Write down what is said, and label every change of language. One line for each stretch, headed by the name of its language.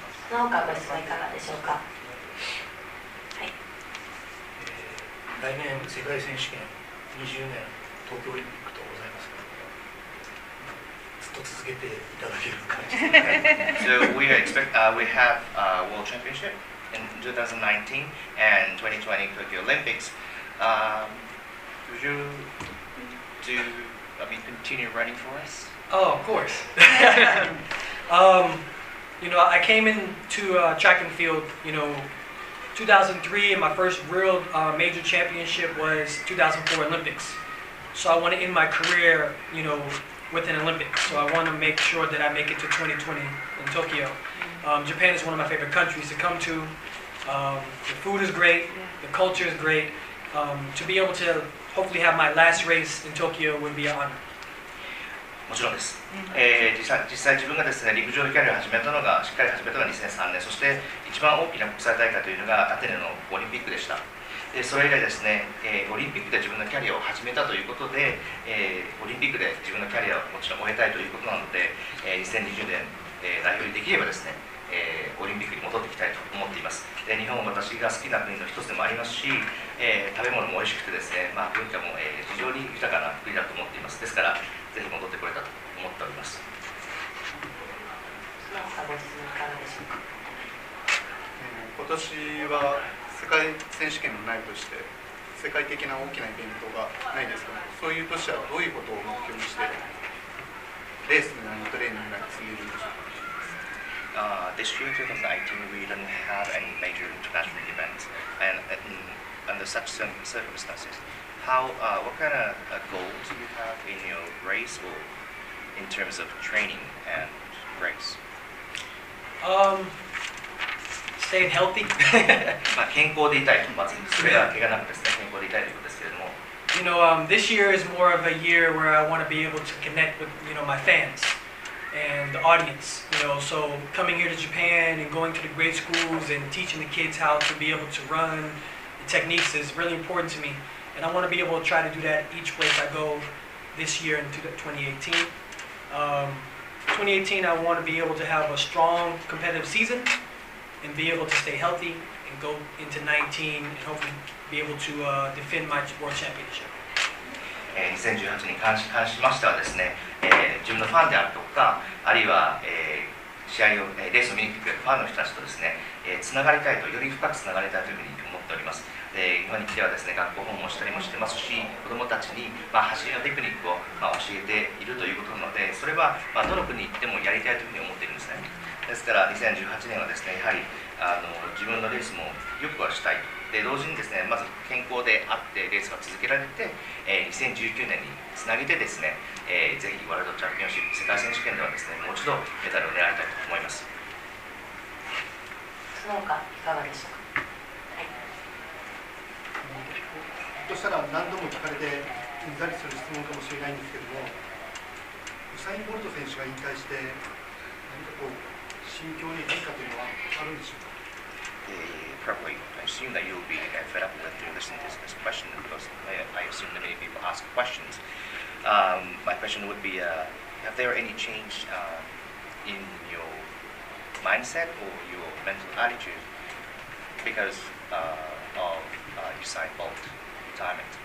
Japanese: その他ご質問いかがでしょうか。はい、来年世界選手権20年東京オリンピックとございますが、ずっと続けていただける感じですね。
English: So we have World Championship in 2019 and 2020 Tokyo Olympics. Would you continue running for us? Oh, of course. I came into track and field, 2003, and my first real major championship was 2004 Olympics. So I want to end my career, with an Olympics. So I want to make sure that I make it to 2020 in Tokyo. Japan is one of my favorite countries to come to. The food is great, the culture is great. To be able to hopefully have my last race in Tokyo would be an honor.
Japanese: もちろんです。実際自分がですね、陸上のキャリアをしっかり始めたのが2003年、そして一番大きな国際大会というのがアテネのオリンピックでした。それ以来ですね、オリンピックで自分のキャリアを始めたということで、オリンピックで自分のキャリアをもちろん終えたいということなので、2020年、代表にできればですね、オリンピックに戻ってきたいと思っています。で日本は私が好きな国の一つでもありますし、食べ物も美味しくてですね、文化も、非常に豊かな国だと思っています。ですからぜひ戻ってこれたと思っております。その他ご質問いかがでしょうか。今年は世界選手権のないとして世界的な大きなイベントがないですかね。そういう年はどういうことを目標にしてレースのトレーニングが進めるんでしょうか。
English: This year, 2019, we don't have any major international events, and under such circumstances, what kind of goals do you have in your race or in terms of training and race? Staying healthy.
Japanese: まあ健康でいたいと、まずそれが怪我なくですね、健康でいたいということですけれども。
English: You know, this year is more of a year where I want to be able to connect with, my fans and the audience. So coming here to Japan and going to the grade schools and teaching the kids how to be able to run the techniques is really important to me. And I want to be able to try to do that each place I go this year into 2018. 2018, I want to be able to have a strong competitive season and be able to stay healthy and go into 19 and hopefully be able to defend my world championship.
Japanese: 2018に関しましてはですね、自分のファンであるとか、あるいは、試合を、レースを見に来てくれるファンの人たちとですね、つながりたいと、より深くつながりたいというふうに思っております。日本に来てはですね、学校訪問したりもしてますし、子どもたちに、走りのテクニックを、教えているということなので、それは、どの国に行ってもやりたいというふうに思っているんですね。ですから2018年はですね、やはり自分のレースもよくはしたいと。で同時にですね、まず健康であってレースが続けられて、2019年につなげてですね、ぜひワールドチャンピオンシップ世界選手権ではですね、もう一度メダルを狙いたいと思います。その他いかがでしょうか。はい。としたら何度も聞かれてうんざりする質問かもしれないんですけれども、ウサイン・ボルト選手が引退して何かこう心境に変化というのはあるんでしょうか。
English: Probably, I assume that you'll be fed up with listening to this question because I assume that many people ask questions. My question would be, have there any change in your mindset or your mental attitude because of Usain Bolt retirement?